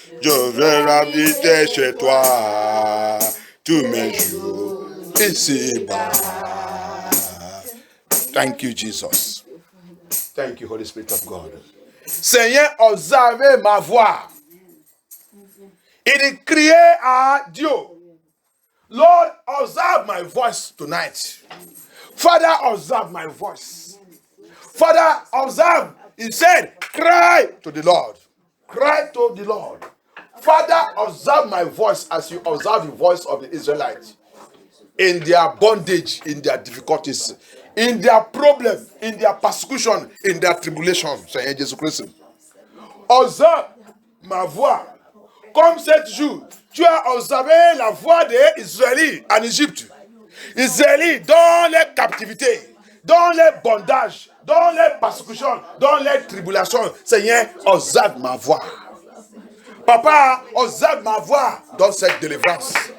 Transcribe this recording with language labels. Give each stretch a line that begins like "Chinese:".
French: Je veux habiter chez toi tous mes jours ici-bas.
English: Thank you, Jesus. Thank you, Holy Spirit of God.
French: Seigneur, observez ma voix. Il criait à Dieu.
English: Lord, observe my voice tonight. Father, observe my voice. Father, observe. He said, cry to the Lord. Cry to the Lord. Father, observe my voice as you observe the voice of the Israelites. In their bondage, in their difficulties, in their problem, in their persecution, in their tribulation.
French: Seigneur Jésus-Christ. Observe ma voix. Comme cette jour, tu as observé la voix des Israélites en Égypte. Israélites dans les captivités, dans les bondages, dans les persécutions, dans les tribulations. Seigneur, observe ma voix. Papa, observe ma voix dans cette délivrance.